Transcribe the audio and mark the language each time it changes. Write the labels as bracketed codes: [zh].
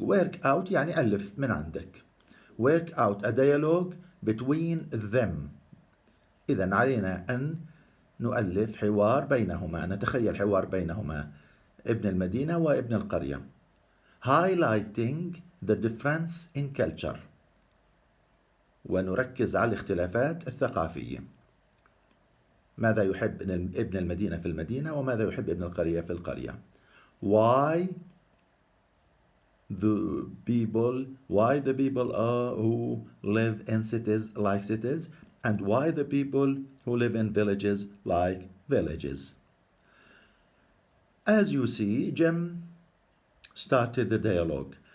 [en] Work out [ar] يعني ألف من عندك. [en] Work out a dialogue between them. [ar] إذن علينا أن نؤلف حوار بينهما، نتخيل حوار بينهما ابن المدينة وابن القرية. [en] Highlighting the difference in culture. [ar] ونركز على الاختلافات الثقافية. ماذا يحب ابن المدينة في المدينة وماذا يحب ابن القرية في القرية. [en] Why the people who live in cities like cities, and why the people who live in villages like villages. As you see, Jim started the dialogue.